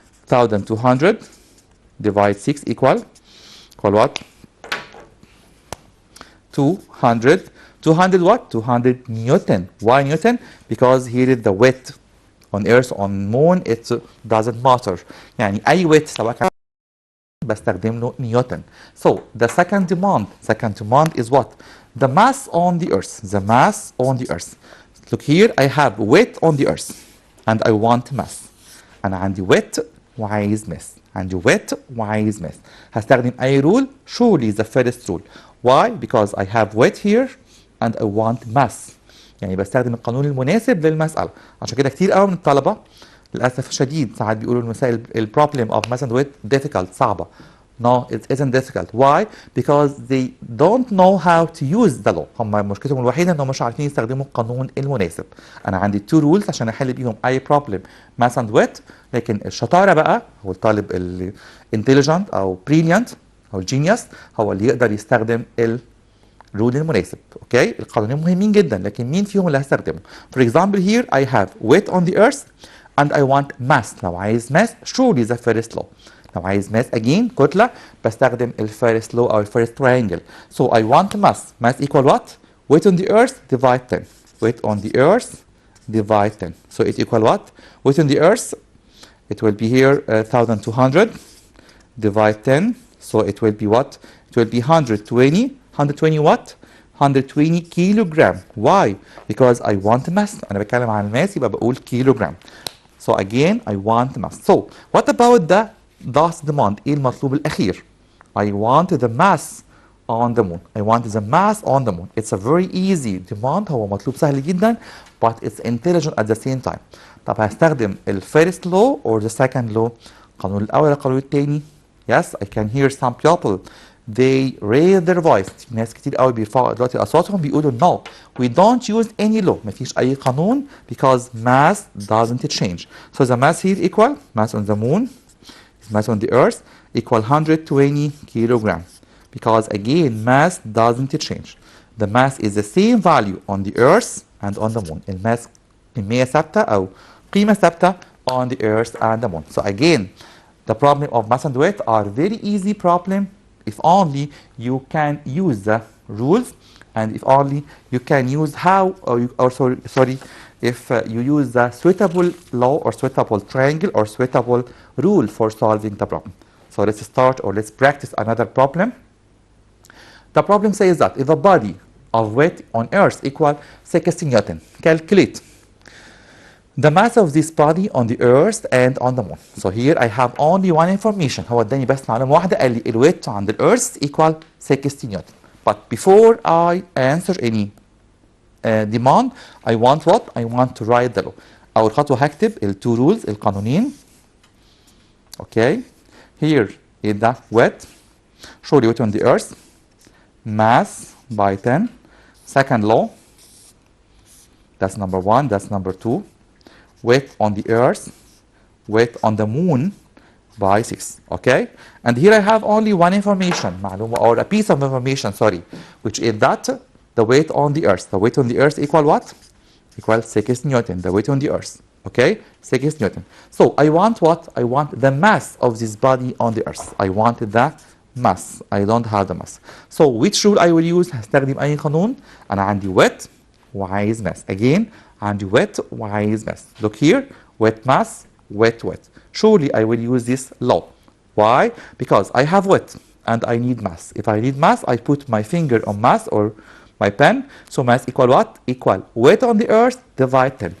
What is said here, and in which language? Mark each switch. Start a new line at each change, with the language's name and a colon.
English: 1200 divide 6 equal what? 200. 200 what? 200 newton. Why newton? Because here is the weight on earth, on moon, it doesn't matter.
Arabic: يعني أي weight سواء كان بستخدم له نيوتن.
English: So the second demand is what? The mass on the earth. The mass on the earth. Look here, I have weight on the earth and I want mass.
Arabic: أنا عندي weight وعايز mass. عندي weight وعايز mass. هستخدم أي rule?
English: Surely the first rule. Why? Because I have weight here and I want mass.
Arabic: يعني بستخدم القانون المناسب للمسألة. عشان كده كتير قوي من الطلبة للأسف الشديد ساعات بيقولوا المسائل
English: problem of mass and weight difficult
Arabic: صعبة.
English: No, it isn't difficult. Why? Because they don't know how to use the law.
Arabic: هم مشكلتهم الوحيدة انهم مش عارفين يستخدموا القانون المناسب. انا عندي
English: two rules
Arabic: عشان احل بيهم اي
English: problem mass and weight.
Arabic: لكن الشطارة بقى هو الطالب ال intelligent او brilliant او genius هو اللي يقدر يستخدم الرول المناسب. اوكي؟ القانونين مهمين جدا لكن مين فيهم اللي هستخدمه؟
English: For example here I have weight on the earth and I want mass.
Arabic: لو عايز
English: mass surely the first law.
Arabic: لو عايز mass again كتلة بستخدم الفيرست law أو الفيرست triangle.
English: So I want mass. Mass equal what? Weight on the earth divide 10. Weight on the earth divide 10. So it equal what? Weight on the earth, it will be here 1200 divide 10. So it will be what? It will be 120. 120 what? 120 kilogram. Why? Because I want mass.
Arabic: أنا بتكلم عن الماس يبقى بقول kilogram.
English: So again I want mass. So what about the last demand?
Arabic: ايه المطلوب الأخير?
English: I want the mass on the moon. I want the mass on the moon. It's a very easy demand.
Arabic: هو مطلوب سهل جدا
English: but it's intelligent at the same time.
Arabic: طب هستخدم ال
English: first law or the second law?
Arabic: القانون الأول القانون الثاني.
English: Yes, I can hear some people they raise their voice.
Arabic: ناس كتير قوي بيرفعوا دلوقتي أصواتهم بيقولوا
English: no, we don't use any law.
Arabic: مفيش أي قانون
English: because mass doesn't change. So the mass here equal mass on the moon, mass on the earth equal 120 kilogram. Because again mass doesn't change. The mass is the same value on the earth and on the moon.
Arabic: الماس كمية ثابتة أو قيمة ثابتة
English: on the earth and the moon. So again the problem of mass and weight are very easy problem if only you can use the rules and if only you can use how or sorry if you use the suitable law or suitable triangle or suitable rule for solving the problem. So let's start or let's practice another problem. The problem says that if a body of weight on earth equal 60 newton, calculate the mass of this body on the earth and on the moon. So here I have only one information.
Arabic: هو اداني بس معلومة واحدة قال لي الويت عند الارث
English: equal 60 newton. But before I answer any demand, I want what? I want to write the law.
Arabic: أول خطوة هكتب ال
English: two rules
Arabic: القانونين.
English: Okay. Here is the weight. Show the weight on the earth. Mass by 10. Second law. That's number one. That's number two. Weight on the earth, weight on the moon by 6. Okay? And here I have only one information, معلومة, or a piece of information, sorry, which is that the weight on the earth. The weight on the earth equal what? Equal 6 newton, the weight on the earth. Okay? 6 newton. So I want what? I want the mass of this body on the earth. I want the mass. I don't have the mass. So which rule I will use?
Arabic: هستخدم أي قانون. أنا عندي weight وعايز mass.
English: Again,
Arabic: عندي weight وعايز mass.
English: Look here, weight mass, weight weight. Surely I will use this law. Why? Because I have weight and I need mass. If I need mass, I put my finger on mass or my pen. So mass equal what? Equal weight on the earth divide 10.